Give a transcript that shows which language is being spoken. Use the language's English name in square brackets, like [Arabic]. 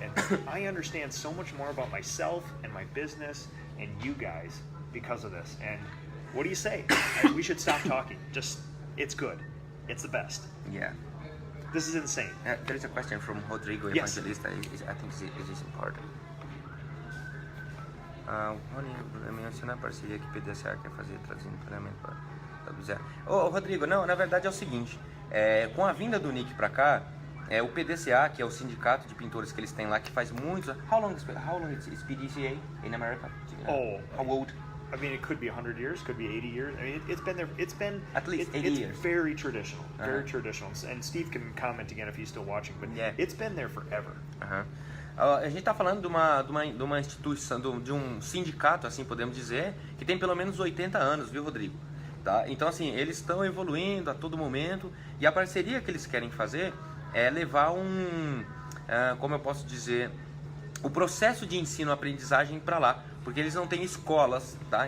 [English] And I understand so much more about myself and my business and you guys because of this. And what do you say? We should stop talking. Just, it's good. It's the best. Yeah. This is insane. There is a question from Rodrigo Yes. Evangelista. I think it is important. [Portuguese] Rony, menciona a parceria que PDCA quer fazer, traduzindo pagamento para... Ô, Rodrigo, não, na verdade é o seguinte, com a vinda do Nick para cá, o PDCA, que é o sindicato de pintores que eles têm lá, que faz muitos... [English] How long is PDCA in America? How old? I mean, it could be 100 years, could be 80 years. I mean, it's been there. It's been At least 80 it's years. Very traditional, very traditional. And Steve can comment again if he's still watching. But Yeah. it's been there forever. [Portuguese] A gente está falando de uma instituição, de um sindicato, assim podemos dizer, que tem pelo menos 80 anos, viu, Rodrigo? Tá? Então, assim, eles estão evoluindo a todo momento e a parceria que eles querem fazer é levar como eu posso dizer, o processo de ensino-aprendizagem para lá, porque eles não têm escolas, tá?